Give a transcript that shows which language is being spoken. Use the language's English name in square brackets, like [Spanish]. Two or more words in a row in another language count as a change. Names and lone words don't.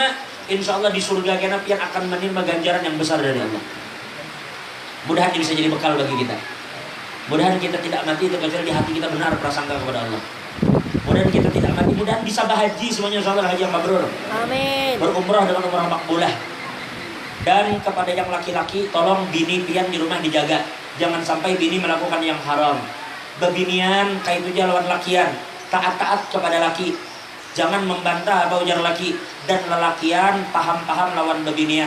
[Indonesian] Insya Allah di surga kena pian akan menerima ganjaran yang besar dari Allah. Mudahan ini bisa jadi bekal bagi kita. Mudahan kita tidak mati terkecuali di hati kita benar prasangka kepada Allah. Mudahan kita tidak mati, mudahan bisa bahaji semuanya insya Allah, haji yang mabrur. Amin. Berumrah dengan umrah makbulah. Dan kepada yang laki-laki, tolong bini pian di rumah dijaga. Jangan sampai bini melakukan yang haram. [Banjar] Bebinian kayak itu lawan lakian. [Indonesian] Taat-taat kepada laki. Jangan membantah apa ujar laki. Dan lelakian paham-paham lawan bebinian.